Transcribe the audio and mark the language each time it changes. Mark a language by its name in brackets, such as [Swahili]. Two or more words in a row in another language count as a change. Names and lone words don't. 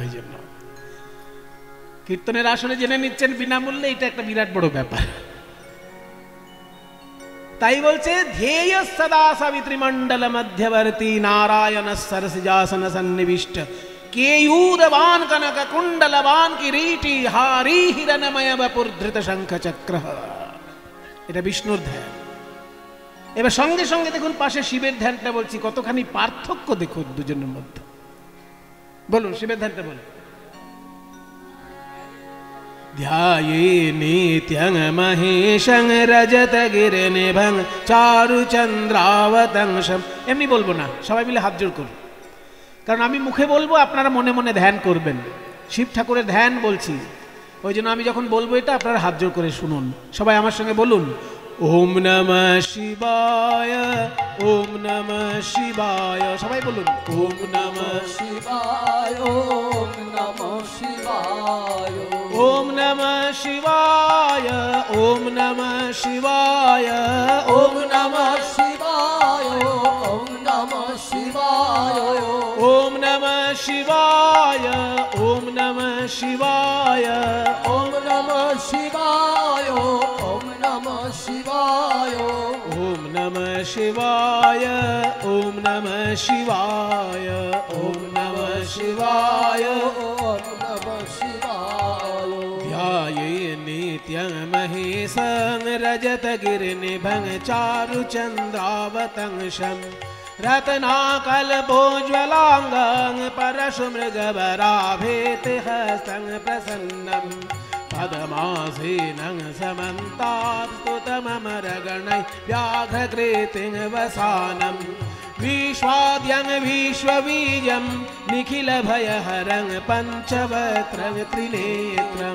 [Bangla] ওই জন্য কীর্তনের আসলে জেনে নিচ্ছেন বিনামূল্যে, এটা একটা বিরাট বড় ব্যাপার। তাই বলছে [Sanskrit] ধ্যেয় সদা সাবিত্রী মণ্ডল মধ্যবর্তী নারায়ণ সরসিজাসন সন্নিবিষ্ট কেयूरवान कनक कुंडलवान किरीटी हारी हिरणमय बपुर धृत शंख चक्र। [Bangla] এটা বিষ্ণুর ধ্যান। এবার সঙ্গে সঙ্গে দেখুন পাশে শিবের ধ্যানটা বলছি, কতখানি পার্থক্য দেখুন দুজনের মধ্যে। বলুন শিবের ধ্যানটা বলুন। [Sanskrit] ধ্যায়ে নিত্যং মহেশং রজতগিরিনিভং চারুচন্দ্রাবতংশম। [Bangla] এমনি বলবো না, সবাই মিলে হাত জোড় করুন, কারণ আমি মুখে বলবো, আপনারা মনে মনে ধ্যান করবেন। শিব ঠাকুরের ধ্যান বলছি, ওই জন্য আমি যখন বলবো এটা আপনারা হাত জোড় করে শুনুন। সবাই আমার সঙ্গে বলুন, [Sanskrit] ওম নমঃ শিবায়, ওম নমঃ শিবায়। [Bangla] সবাই বলুন, [Sanskrit] ওম নমঃ শিবায়, ওম নমঃ শিবায়, ওম নমঃ শিবায়, ওম নমঃ শিবায়, ওম নমঃ শিবায়, ওম নমঃ শিবায়, ওম নমঃ শিবায়, ওম নমঃ শিবায়, ওম নমঃ শিবায়, ওম নমঃ শিবায়, ওম নমঃ শিবায়, ওম নমঃ শিবায়, ওম নমঃ শিবায়, ওম নমঃ শিবায়। ধ্যায়ে নিত্যং মহেশং রজতগিরিনিভং চারুচন্দ্রাবতংশম रत्नाकल्पोज्ज्वलाङ्गं परशुमृगवराभेतिहस्तं प्रसन्नं पद्मासीनं समन्तात्स्तुतममरगणैः व्याघ्रकृतिं वसानं विश्वाद्यं विश्वबीजं निखिलभयहरं पञ्चवक्त्रं त्रिनेत्रम्।